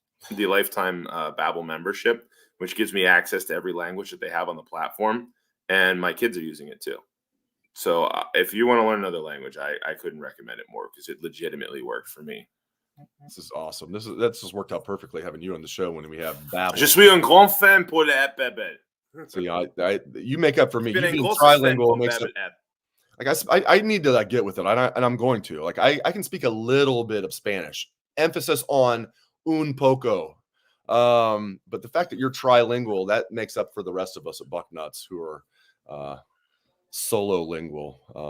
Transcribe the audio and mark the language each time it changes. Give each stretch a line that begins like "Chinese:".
English: the lifetime Babbel membership, which gives me access to every language that they have on the platform, and my kids are using it too. So if you want to learn another language, I couldn't recommend it more because it legitimately worked for me. This is awesome. That's just worked out perfectly having you on the show when we have Babbel.
French: Je suis un grand fan pour le app Babbel.
English: So you make up for me. You being being trilingual makes it. Like I need to get with it, and I'm going to. Like I can speak a little bit of Spanish. Emphasis on
Spanish: un poco.
English: But the fact that you're trilingual, that makes up for the rest of us at Bucknuts who are solo lingual.